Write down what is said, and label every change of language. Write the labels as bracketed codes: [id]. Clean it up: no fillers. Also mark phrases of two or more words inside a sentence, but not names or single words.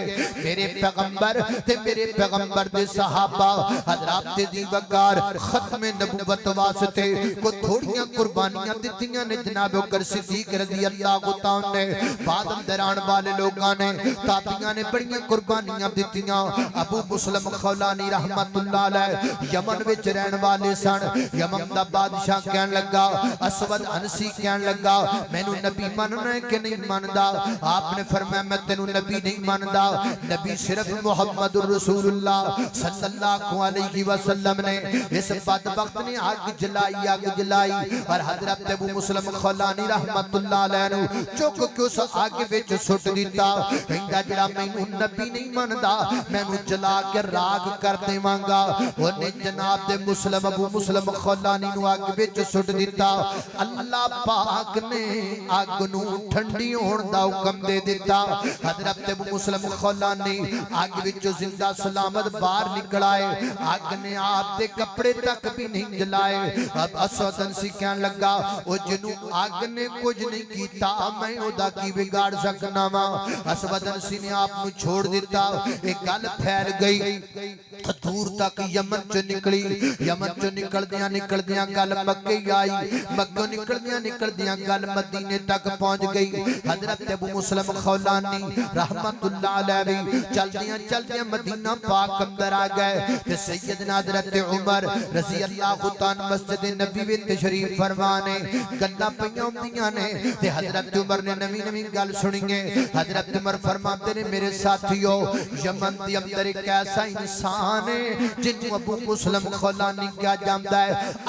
[pa] ਮੇਰੇ ਪੈਗੰਬਰ ਤੇ ਮੇਰੇ ਪੈਗੰਬਰ ਦੇ ਸਹਾਬਾ ਹਜ਼ਰਾਤ ਦੀ ਵਕਾਰ ਖ਼ਤਮ ਨਬੂਵਤ ਵਾਸਤੇ ਕੋ ਥੋੜ੍ਹੀਆਂ ਕੁਰਬਾਨੀਆਂ ਦਿੱਤੀਆਂ ਨੇ। ਜਨਾਬ ਬਕਰ ਸਿੱਦੀਕ [ar] رضي الله تعالى [pa] ਨੇ, ਬਾਦ ਦਰਾਨ ਵਾਲੇ ਲੋਕਾਂ ਨੇ, ਤਾਬਈਆਂ ਨੇ ਬੜੀਆਂ ਕੁਰਬਾਨੀਆਂ ਦਿੱਤੀਆਂ। ਅਬੂ ਮੁਸਲਿਮ ਖ਼ੌਲਾਨੀ [ar] رحمة الله عليه [pa] ਯਮਨ ਵਿਚ ਰਹਿਣ ਵਾਲੇ ਸਨ। ਯਮਨ ਦਾ ਬਾਦਸ਼ਾਹ ਕਹਿਣ ਲੱਗਾ, ਅਸਵਦ ਅਨਸੀ ਕਹਿਣ ਲੱਗਾ ਮੈਨੂੰ ਨਬੀ ਮੰਨਣਾ ਹੈ ਕਿ ਨਹੀਂ ਮੰਨਦਾ? ਆਪਨੇ ਫ਼ਰਮਾਇਆ ਮੈਂ ਤੈਨੂੰ ਨਬੀ ਨਹੀਂ ਮੰਨਦਾ, ਨਬੀ ਸਿਰਫ਼ [ar] محمد رسول الله صلى الله عليه وسلم [pa] ਨੇ। ਇਸ ਬਦਬਖ਼ਤ ਨੇ ਅੱਗ ਜਲਾਈ, ਅੱਗ ਜਲਾਈ ਔਰ ਹਜ਼ਰਤ ਅਬੂ ਮੁਸਲਿਮ ਖ਼ੌਲਾਨੀ [ar] رحمة الله عليه [pa] ਨੂੰ ਚੁੱਕ ਕੇ ਉਸ ਅੱਗ ਵਿਚ ਸੁੱਟ ਦਿੱਤਾ। ਕਹਿੰਦਾ ਜਿਹੜਾ ਮੈਨੂੰ ਨਬੀ ਨਹੀਂ ਮੰਨਦਾ ਮੈਨੂੰ ਜਲਾ ਕੇ ਰਾਗ ਕਰ ਦੇਵਾਂਗਾ। ਓਨੇ ਜਨਾਬ ਦੇ ਮੁਸਲਿਮ ਅਬੂ ਮੁਸਲਿਮ ਖ਼ੌਲਾਨੀ ਨੂੰ ਅੱਗ ਵਿਚ ਸੁੱਟ ਦਿੱਤਾ। ਅੱਲਾਹ ਪਾਕ ਨੇ ਅੱਗ ਨੂੰ ਠੰਡੀ ਹੋਣ ਦਾ ਹੁਕਮ ਦੇ ਦਿੱਤਾ। ਹਜ਼ਰਤ ਅਬੂ ਮੁਸਲਿਮ ਖ਼ੌਲਾਨੀ ਅੱਗ ਵਿਚੋਂ ਜ਼ਿੰਦਾ ਸਲਾਮਤ ਬਾਹਰ ਨਿਕਲ ਆਏ। ਅੱਗ ਨੇ ਆਪ ਦੇ ਕੱਪੜੇ ਤਕ ਭੀ ਨਹੀਂ ਜਲਾਏ। ਅਬ ਅਸਵਦ ਅਨਸੀ ਕਹਿਣ ਲੱਗਾ ਓ ਜਿਨ੍ਹੂੰ ਅੱਗ ਨੇ ਕੁਝ ਨਹੀਂ ਕੀਤਾ ਮੈਂ ਓਦਾ ਕੀ ਵਿਗਾੜ ਸਕਣਾ ਵਾਂ। ਅਸਵਦ ਅਨਸੀ ਨੇ ਆਪ ਨੂੰ ਛੱਡ ਦਿੱਤਾ। ਇਕ ਗੱਲ ਫੈਲ ਗਈ ਦੂਰ ਤਕ ਯਮਨ ਚ ਨਿਕਲੀ। ਯਮਨ ਚ ਨਿਕਲਦੀਆਂ ਗੱਲ ਮੱਕੇ ਆਈ, ਮੱਕਿਓਂ ਨਿਕਲਦੀਆਂ ਗੱਲ ਮਦੀਨੇ ਤਕ ਪਹੁੰਚ ਗਈ। ਹਜ਼ਰਤ ਅਬੂ ਮੁਸਲਿਮ ਖ਼ੌਲਾਨੀ [ar] رحمة الله عليه [pa] ਚਲਦੀਆਂ ਮਦੀਨਾ ਪਾਕ ਅੰਦਰ ਆ ਗਏ ਤੇ ਸੱਯਦਨਾ ਹਜ਼ਰਤ ਉਮਰ [ar] رضي الله تعالى [pa] ਮਸਜਿਦ ਨਬੀ ਵਿਚ ਤਸ਼ਰੀਫ਼ ਫ਼ਰਮਾਨੇ ਗੱਲਾਂ ਪਈਆਂ ਹੁੰਦੀਆਂ ਨੇ ਤੇ ਹਜ਼ਰਤ ਉਮਰ ਨੇ ਨਵੀਂ ਗੱਲ ਸੁਣੀ ਹੈ। ਹਜ਼ਰਤ ਉਮਰ ਫ਼ਰਮਾਤੇ ਨੇ ਮੇਰੇ ਸਾਥੀਓ ਯਮਨ ਦੇ ਅੰਦਰ ਇਕ ਐਸਾ ਇਨਸਾਨ ਹੈ ਜਿਨ੍ਹੂੰ ਅਬੂ ਮੁਸਲਿਮ ਖ਼ੌਲਾਨੀ ਕਹਾ ਜਾਤਾ ਹੈ।